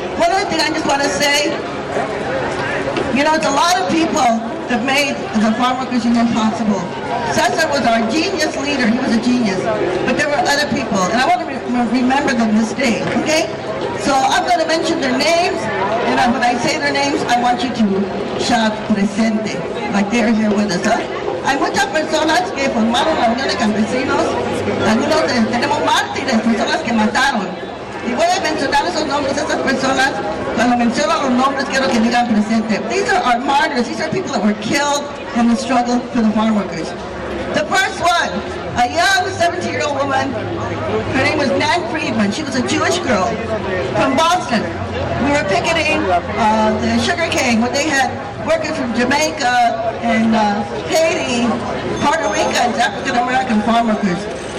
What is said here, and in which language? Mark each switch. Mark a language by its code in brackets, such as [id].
[en] One other thing I just want to say, you know, it's a lot of people that made the Farm Workers Union possible. César was our genius leader, he was a genius. But there were other people, and I want to remember them this day, okay? So I'm going to mention their names, and when I say their names, I want you to shout presente, like they're here with us, huh? [es] Hay muchas personas que formaron la Unión de Campesinos. Algunos tenemos mártires, personas que mataron. Y voy a mencionar esos nombres, esas personas. Cuando menciono los nombres, quiero que digan presente. [en] These are our martyrs. These are people that were killed in the struggle for the farm workers. The first one, a young 17-year-old woman. Her name was Nan Friedman. She was a Jewish girl from Boston. We were picketing the sugar cane when they had workers from Jamaica and Haiti, Puerto Rico, and African American farm workers.